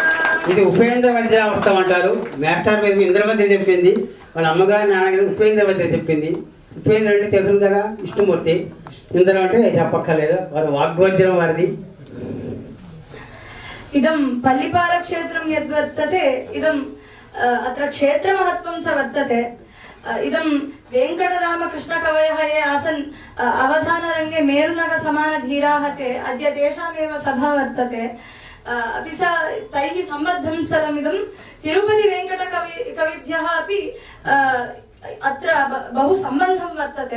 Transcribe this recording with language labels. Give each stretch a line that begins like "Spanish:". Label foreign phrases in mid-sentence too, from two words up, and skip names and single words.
Telugu: ఇది ఉపేంద్ర వజ్రావృతం అంటారు. మాస్టర్ మీద ఇంద్రవద్రి చెప్పింది, వాళ్ళ అమ్మగారి నాన్నగారు ఉపేంద్ర వజ్ర చెప్పింది. ఉపేంద్ర అంటే తెలుసు కదా, విష్ణుమూర్తి. ఇంద్రం అంటే చెప్పక్కర్లేదు, వారు వాగ్వజ్రం వారిది.
Sanskrit: ఇదం పల్లిపాల క్షేత్రం యద్వర్తతే ఇదం అత్ర క్షేత్రమహత్వం చ వర్తతే. ఇదం వెంకటరామకృష్ణకవయः ये आसन् अवधानरङ्गे मेरुनग समानधीराः ते अद्य तेषामेव सभा वर्तते. अपि च तैः सम्बद्धं स्थलमिदं तिरुपतिवेङ्कटकविभ्यः अपि अत्र बहु सम्बन्धं वर्तते.